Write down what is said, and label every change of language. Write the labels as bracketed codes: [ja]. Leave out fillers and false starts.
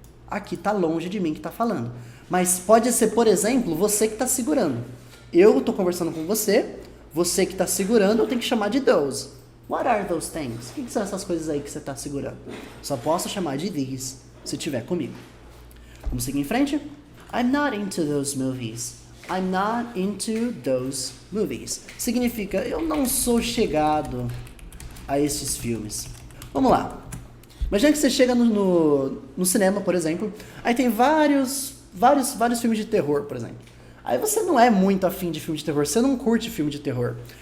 [pt] Aqui está longe de mim que está falando. Mas pode ser, por exemplo, você que está segurando. Eu estou conversando com você, você que está segurando, eu tenho que chamar de those. [en] What are those things? [pt] O que são essas coisas aí que você está segurando? Só posso chamar de these se estiver comigo. Vamos seguir em frente? [en] I'm not into those movies. I'm not into those movies. [pt] Significa, eu não sou chegado a esses filmes. Vamos lá. Imagina que você chega no cinema, por exemplo, aí tem vários filmes de terror, por exemplo. Aí você não é muito afim de filme de terror, você não curte filme de terror.